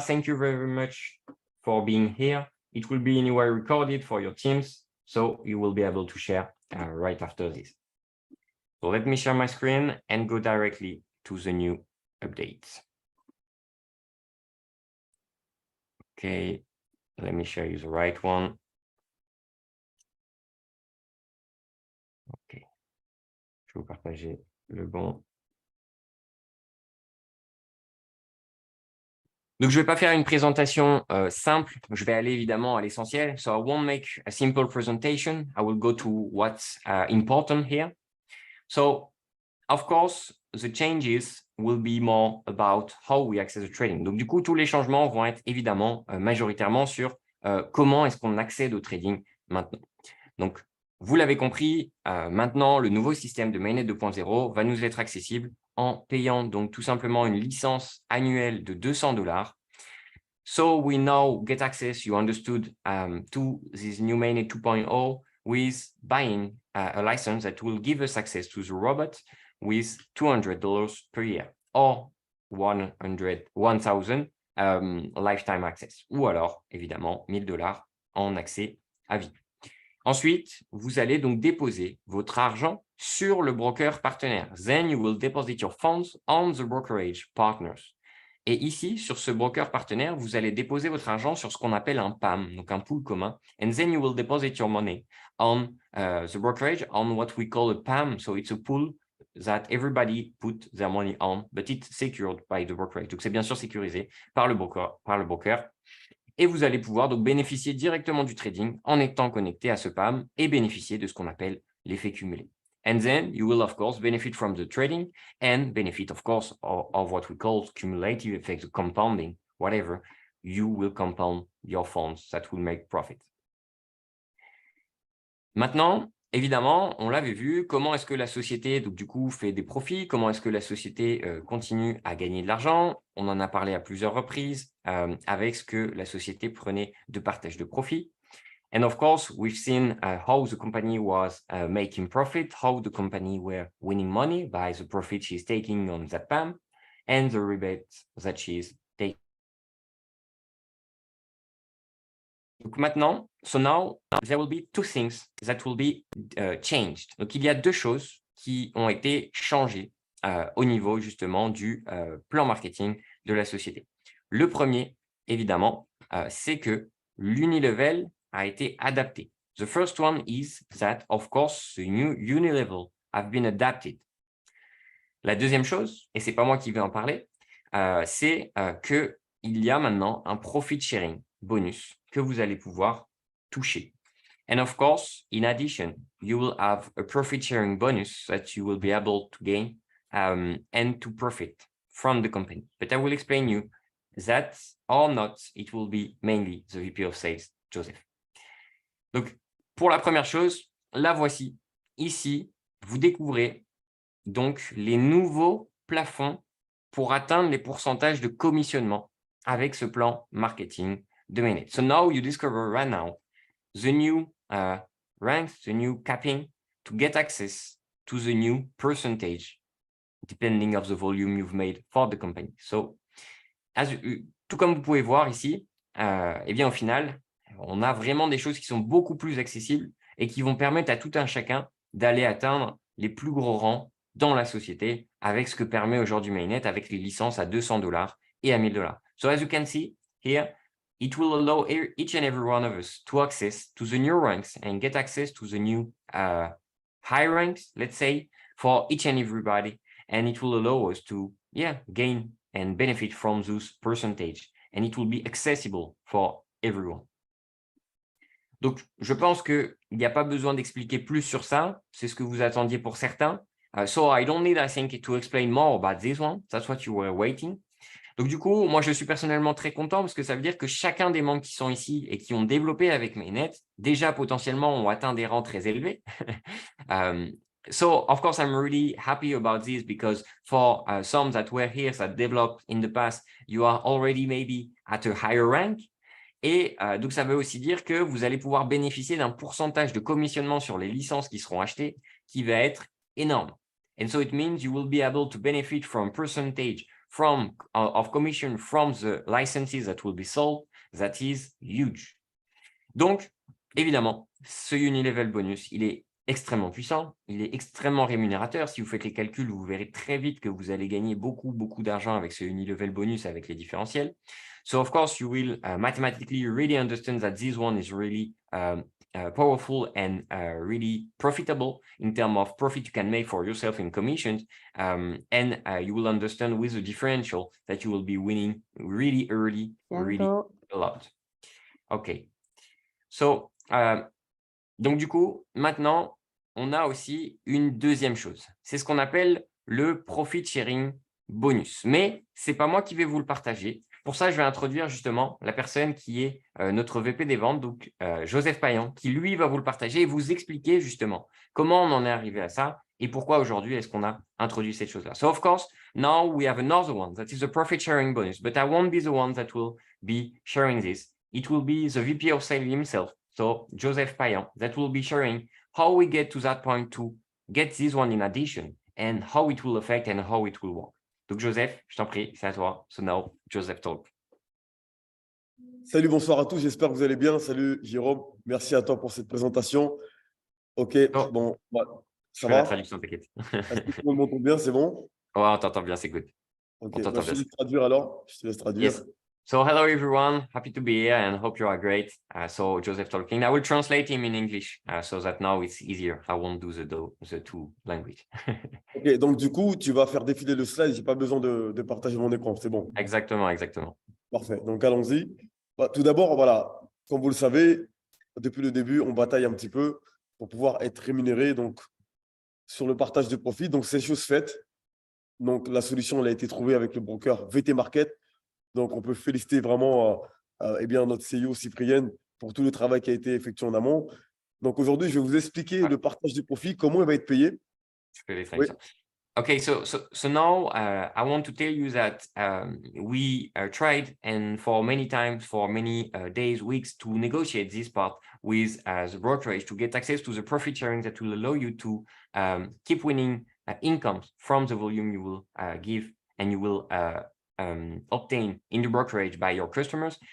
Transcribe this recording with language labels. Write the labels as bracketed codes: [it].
[en] Thank you very much for being here. It will be anyway recorded for your teams, so you will be able to share right after this. So let me share my screen and go directly to the new updates. Okay, let me show you the right one. [fr] Ok, je vais vous partager le bon. Donc, je ne vais pas faire une présentation simple. Je vais aller évidemment à l'essentiel. [en] So I won't make a simple presentation. I will go to what's important here. So, of course, the changes will be more about how we access the trading. [fr] Donc, du coup, tous les changements vont être évidemment majoritairement sur comment est-ce qu'on accède au trading maintenant. Donc, vous l'avez compris, maintenant, le nouveau système de Mainnet 2.0 va nous être accessible en payant donc tout simplement une licence annuelle de $200. [en] So we now get access, you understood, to this new Mainnet 2.0 with buying a license that will give us access to the robot with $200 per year or 1,000 lifetime access, [fr] ou alors évidemment $1,000 en accès à vie. Ensuite, vous allez donc déposer votre argent sur le broker partenaire. [en] Then you will deposit your funds on the brokerage partners. [fr] Et ici, sur ce broker partenaire, vous allez déposer votre argent sur ce qu'on appelle un PAM, donc un pool commun. [en] And then you will deposit your money on the brokerage on what we call a PAM. So it's a pool that everybody put their money on, but it's secured by the brokerage. [fr] Donc c'est bien sûr sécurisé par le broker. Et vous allez pouvoir donc bénéficier directement du trading en étant connecté à ce PAM et bénéficier de ce qu'on appelle l'effet cumulé. [en] And then you will, of course, benefit from the trading and benefit, of course, of what we call cumulative effects, compounding, whatever. You will compound your funds that will make profit. [fr] Maintenant, évidemment, on l'avait vu, comment est-ce que la société, donc, du coup, fait des profits, comment est-ce que la société continue à gagner de l'argent. On en a parlé à plusieurs reprises avec ce que la société prenait de partage de profit. [en] And of course, we've seen how the company was making profit, how the company were winning money by the profit she's taking on that PAM and the rebates that she's taking. [fr] Donc maintenant, [en] so now there will be two things that will be changed. [fr] Donc il y a deux choses qui ont été changées au niveau justement du plan marketing de la société. Le premier, évidemment, c'est que l'unilevel a été adapté. [en] The first one is that, of course, the new unilevel have been adapted. [fr] La deuxième chose, et c'est pas moi qui vais en parler, c'est qu'il y a maintenant un profit sharing bonus que vous allez pouvoir toucher. [en] And of course, in addition, you will have a profit sharing bonus that you will be able to gain and to profit from the company. But I will explain you that or not, it will be mainly the VP of Sales, Joseph. [fr] Donc, pour la première chose, la voici. Ici, vous découvrez donc les nouveaux plafonds pour atteindre les pourcentages de commissionnement avec ce plan marketing de Mainnet. [en] So now you discover right now the new ranks, the new capping to get access to the new percentage depending of the volume you've made for the company. [fr] So, tout comme vous pouvez voir ici, eh bien au final, on a vraiment des choses qui sont beaucoup plus accessibles et qui vont permettre à tout un chacun d'aller atteindre les plus gros rangs dans la société avec ce que permet aujourd'hui Mainnet avec les licences à $200 et à $1,000. [en] So as you can see here, it will allow each and every one of us to access to the new ranks and get access to the new high ranks, let's say, for each and everybody. And it will allow us to, gain and benefit from those percentage. And it will be accessible for everyone. [fr] Donc, je pense qu'il n'y a pas besoin d'expliquer plus sur ça. C'est ce que vous attendiez pour certains. [en] So I don't need, I think, to explain more about this one. That's what you were waiting. [fr] Donc, du coup, moi, je suis personnellement très content parce que ça veut dire que chacun des membres qui sont ici et qui ont développé avec Mainnet, déjà potentiellement ont atteint des rangs très élevés. [en] So, of course, I'm really happy about this because for some that were here, that developed in the past, you are already maybe at a higher rank. [fr] Et donc, ça veut aussi dire que vous allez pouvoir bénéficier d'un pourcentage de commissionnement sur les licences qui seront achetées qui va être énorme. [en] And so it means you will be able to benefit from percentage of commission from the licenses that will be sold. That is huge. [fr] Donc, évidemment, ce Unilevel bonus, il est extrêmement puissant, il est extrêmement rémunérateur. Si vous faites les calculs, vous verrez très vite que vous allez gagner beaucoup d'argent avec ce Unilevel bonus avec les différentiels. [en] So, of course, you will mathematically really understand that this one is really powerful and really profitable in terms of profit you can make for yourself in commissions. And you will understand with the differential that you will be winning really early, really a lot. OK. [fr] So, donc, du coup, maintenant, on a aussi une deuxième chose. C'est ce qu'on appelle le profit sharing bonus. Mais ce n'est pas moi qui vais vous le partager. Pour ça, je vais introduire justement la personne qui est notre VP des ventes, donc Joseph Payan, qui lui va vous le partager et vous expliquer justement comment on en est arrivé à ça et pourquoi aujourd'hui est-ce qu'on a introduit cette chose-là. [en] So, of course, now we have another one that is the profit sharing bonus, but I won't be the one that will be sharing this. It will be the VP of sales himself, so Joseph Payan, that will be sharing how we get to that point to get this one in addition and how it will affect and how it will work. [fr] Donc, Joseph, je t'en prie, c'est à toi. [en] So now, Joseph talk. [fr] Salut, bonsoir à tous. J'espère que vous allez bien. Salut, Jérôme. Merci à toi pour cette présentation. OK, Oh, bon, je ça fais la va? traduction, t'inquiète. Est-ce que tout le monde m'entend bien? C'est bon? Ouais, on t'entend bien, c'est good. OK, On t'entend je te bien. laisse traduire alors. Je te laisse traduire. [en] Yes. So hello everyone, happy to be here and hope you are great. So Joseph talking. I will translate him in English so that now it's easier. I won't do the two language. [fr] OK, donc du coup, tu vas faire défiler le slide. Je n'ai pas besoin de partager mon écran. C'est bon. Exactement. Parfait. Donc allons-y. Tout d'abord, voilà, comme vous le savez, depuis le début, on bataille un petit peu pour pouvoir être rémunéré donc, sur le partage de profit. Donc c'est chose faite. Donc la solution elle a été trouvée avec le broker VT Market. Donc, on peut féliciter vraiment notre CEO Cyprienne pour tout le travail qui a été effectué en amont. Donc, aujourd'hui, je vais vous expliquer le partage du profit, comment il va être payé. Oui. [en] Okay, so now I want to tell you that we tried and for many times, for many days, weeks to negotiate this part with the brokerage to get access to the profit sharing that will allow you to keep winning incomes from the volume you will give and you will obtain in the brokerage by your customers.